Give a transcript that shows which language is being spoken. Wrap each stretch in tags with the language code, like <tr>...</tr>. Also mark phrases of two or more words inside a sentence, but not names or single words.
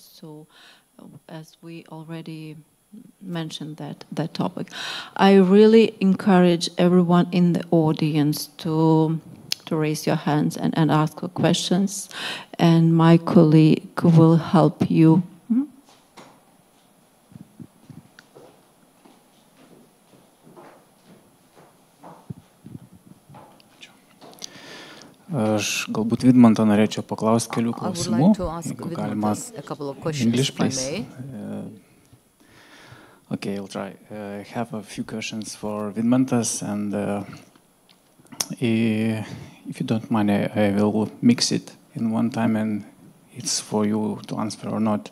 <en>So, as we already mentioned that topic, I really encourage everyone in the audience to raise your hands and ask questions, and my colleague will help you.</en> <lt>Aš galbūt Vidmantą norėčiau paklausti kelių klausimų. Jeigu galima,</lt> <en>English, please. Okay, I'll try. I have a few questions for Vidmantas, and if you don't mind, I will mix it in one time, and it's for you to answer or not.</en>